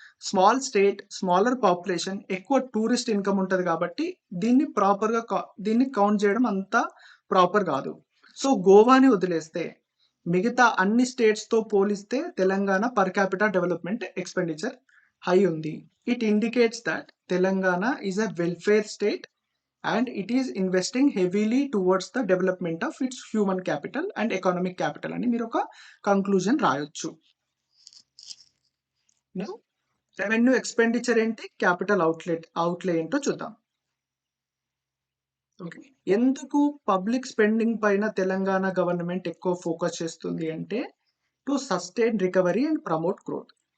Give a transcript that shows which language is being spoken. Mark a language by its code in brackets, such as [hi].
[te] Small state, smaller population, ఎక్కువ tourist income ఉంటుంది కాబట్టి దీన్ని ప్రాపర్గా దీన్ని కౌంట్ చేయడం అంత ప్రాపర్ కాదు. సో గోవాని వదిలేస్తే మిగతా అన్ని స్టేట్స్తో పోలిస్తే Telangana per capita development expenditure high ఉంది. [en] it indicates that Telangana is a welfare state and it is investing heavily towards the development of its human capital and economic capital [te] అని మీరు ఒక కంక్లూజన్ రాయొచ్చు. రెవెన్యూ ఎక్స్పెండిచర్ ఏంటి, క్యాపిటల్ అవుట్లే ఏంటో చూద్దాం. Okay, ఎందుకు public spending పైన తెలంగాణ గవర్నమెంట్ ఎక్కువ ఫోకస్ చేస్తుంది అంటే [en] To sustain recovery and promote growth.